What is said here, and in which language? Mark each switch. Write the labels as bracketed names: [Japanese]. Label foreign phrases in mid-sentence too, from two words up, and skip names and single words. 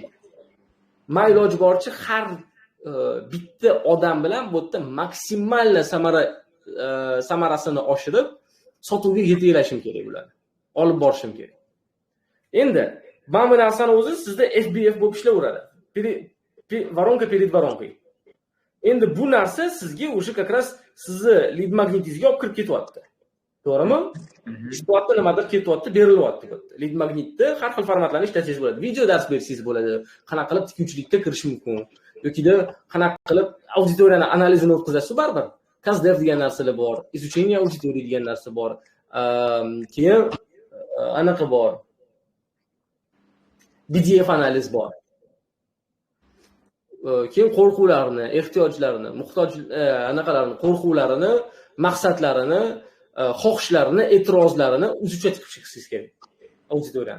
[Uzbek] Men iloji boricha har bitta odam bilan bu yerda maksimal samarasini oshirib, sotuvga yetaklashim kerak ularni. Olib borishim kerak. Endi mana bu narsani o'zi sizda FBF bo'lib ishlayveradi. [Russian] Varonka перед воронкой. [Uzbek] Endi bu narsa sizga o'sha [Russian] как раз [Uzbek] sizni [English] lead magnetingizga [Uzbek] olib kirib ketyapti. To'g'rimi? Shu vaqtda nimadir ketyapti, berilyapti bu yerda. [English] Lead magnetda [Uzbek] har xil formatlarni ishlatingiz bo'ladi. Video dars bersangiz bo'ladi. Qanaqa qilib tikuvchilikda kirish mumkin. Yokida qanaqa qilib auditoriyani analizini o'tkazasiz baribir. Kazdev degan narsalar bor, [Russian] изучение аудитории [Uzbek] degan narsa bor. Keyin anaqa bor. BDF analiz bor. Keyin qo'rquvlarini, ehtiyojlarini, muhtoj anaqalarini, qo'rquvlarini, maqsadlarini, xohishlarini, e'tirozlarini o'zicha tiqib chiqishingiz kerak auditoriyani.